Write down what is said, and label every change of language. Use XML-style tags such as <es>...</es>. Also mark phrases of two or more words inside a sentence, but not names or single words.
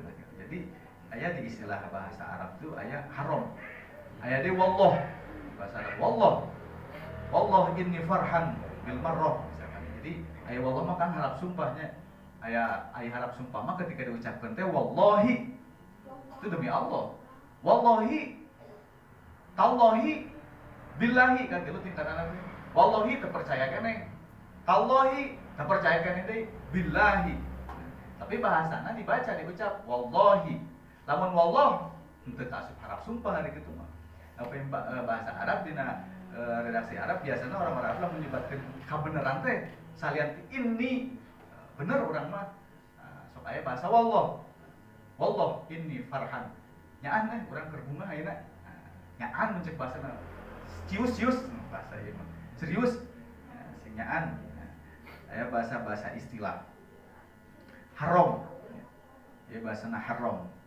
<su>Jadi aya di istilah bahasa Arab tuh aya haram. Aya di wallah. Bahasa Arab</su> <ar>والله إني فرحان بالمرة misalkan.</ar> <su>Jadi aya wallah mah kan harap sumpahnya. Aya harap sumpah mah ketika diucapkan teh wallahi itu demi Allah.</su> <ar>والله، تالله، بالله</ar> <su>kan itu tingkatan Nabi. Wallahi terpercaya kene, tallahi terpercaya kene teh billahi. Tapi bahasana dibaca diucap wallahi. Lamun wallah henteu asup harap sumpah hari kitu mah. Apa bahasa Arab dina redaksi Arab</su> <id>biasanya orang-orang Arab menyebutkan</id> <su>kabeneran teh salian ini bener urang mah sok aya bahasa</su> <ar>والله إني فرحان</ar> <su>nyaan teh urang keur bunga ayeuna nyaan mun ceuk bahasana cius bahasa ieu mah serius sing nyaan aya bahasa istilah haram ieu bahasana haram.</su>